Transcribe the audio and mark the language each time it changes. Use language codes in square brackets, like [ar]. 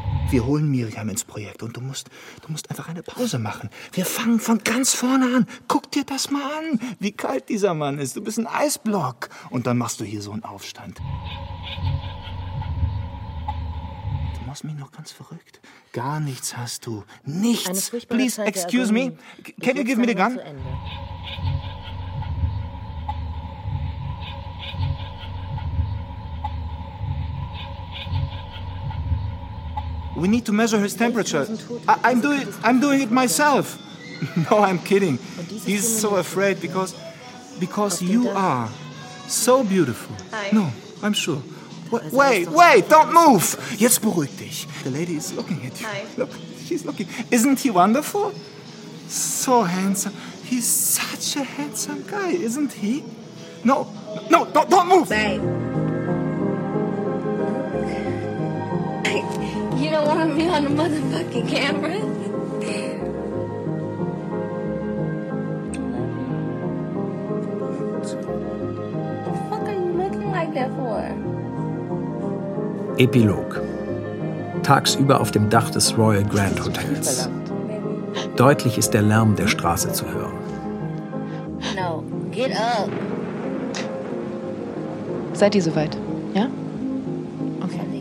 [de] Wir holen Miriam ins Projekt und du musst einfach eine Pause machen. Wir fangen von ganz vorne an. Guck dir das mal an, wie kalt dieser Mann ist. Du bist ein Eisblock. Und dann machst du hier so einen Aufstand. Du machst mich noch ganz verrückt. Gar nichts hast du. Nichts. [en] Please, excuse me. Can you give me the gun? We need to measure his temperature. I'm doing it myself. No, I'm kidding. He's so afraid because you are so beautiful. No, I'm sure. Wait, don't move. [de] Jetzt beruhig dich. [en] The lady is looking at you. Look, she's looking. Isn't he wonderful? So handsome. He's such a handsome guy, isn't he? No, don't move. Babe. You don't want to be on a motherfucking camera? What the fuck are you looking like that for? [de] Epilog. Tagsüber auf dem Dach des Royal Grand Hotels. Deutlich ist der Lärm der Straße zu hören. [en] No, get up. [de] Seid ihr soweit? Ja? Okay.